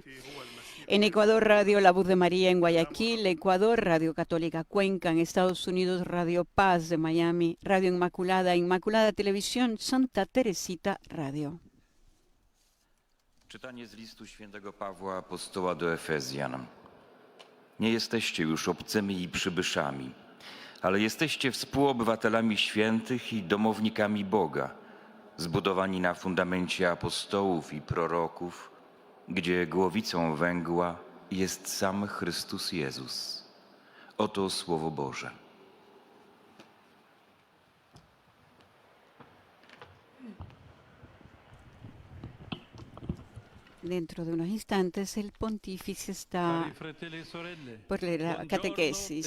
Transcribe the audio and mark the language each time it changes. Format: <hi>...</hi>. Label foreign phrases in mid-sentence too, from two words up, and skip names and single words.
<es>En Ecuador, Radio La Voz de María en Guayaquil, Ecuador, Radio Católica Cuenca, en Estados Unidos, Radio Paz de Miami, Radio Inmaculada, Inmaculada Televisión, Santa Teresita Radio.</es> <pl>Czytanie z listu świętego Pawła apostoła do Efezjan. Nie jesteście już obcymi i przybyszami, ale jesteście współobywatelami świętych i domownikami Boga, zbudowani na fundamencie apostołów i proroków, gdzie głowicą węgła jest sam Chrystus Jezus. Oto Słowo Boże.</pl> <es>Dentro de unos instantes el pontífice está por la catequesis.</es>